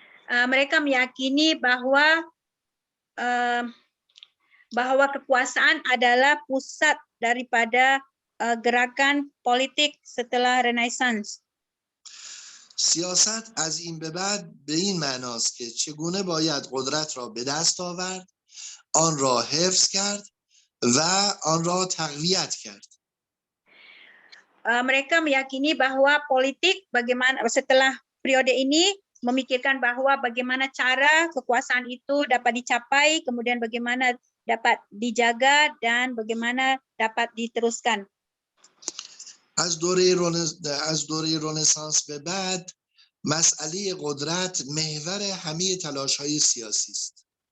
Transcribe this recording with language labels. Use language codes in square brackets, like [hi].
[id] Mereka meyakini bahwa kekuasaan adalah pusat daripada gerakan politik setelah Renaissance. [fa] سیاست از این به بعد به این معناست که چگونه باید قدرت را به دست آورد، آن را حفظ کرد و آن را تقویت کرد. [id] Mereka meyakini bahwa politik bagaimana setelah periode ini memikirkan bahwa bagaimana cara kekuasaan itu dapat dicapai, kemudian bagaimana dapat dijaga dan bagaimana dapat diteruskan. [fa] از دوره رنسانس به بعد مسئله قدرت محور همه تلاش‌های سیاسی است.